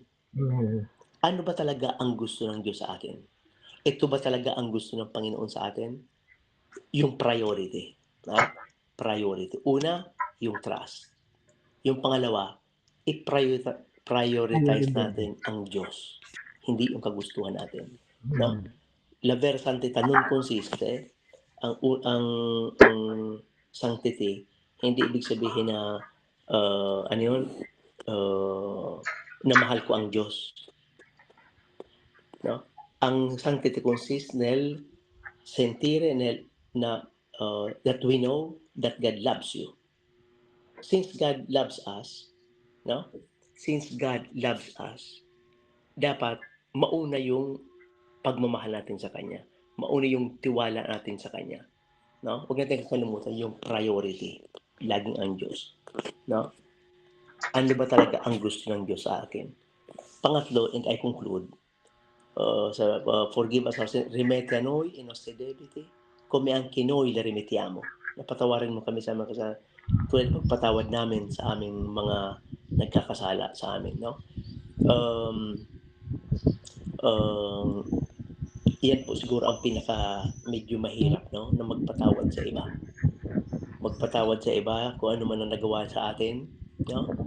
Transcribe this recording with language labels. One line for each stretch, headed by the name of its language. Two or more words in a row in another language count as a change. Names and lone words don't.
Filipino: Ano ba talaga ang gusto ng Diyos sa atin? Ito ba talaga ang gusto ng Panginoon sa atin? Yung priority. Priority. Una, yung trust. Yung pangalawa, i-prioritize natin ang Diyos. Hindi yung kagustuhan natin.
Italian: No? L'aver santità non consiste,
Filipino: ang sanctity, hindi ibig sabihin na ano yun, na mahal ko ang Diyos.
English: No?
Filipino: Ang sanctity
English: consists
Italian: nel sentire
English: na that we know that God loves you. Since God loves us, no? Since God loves us,
Filipino: dapat mauna yung pagmamahal natin sa Kanya. Mauna yung tiwala natin sa Kanya. No? Huwag natin kakalimutan yung priority. Laging ang Diyos. No? Ano ba talaga ang gusto ng Diyos sa akin? Pangatlo,
English: and I conclude, forgive us our sins,
Italian: rimette a noi i nostri debiti, come anche noi le rimettiamo.
Filipino: Napatawarin mo kami sa mga kasalanan, tulad pagpatawad namin sa aming mga nagkakasala sa amin. No? Yan po siguro ang pinaka medyo mahirap, no, na magpatawad sa iba. Magpatawad sa iba kung ano man ang nagawa sa atin, no?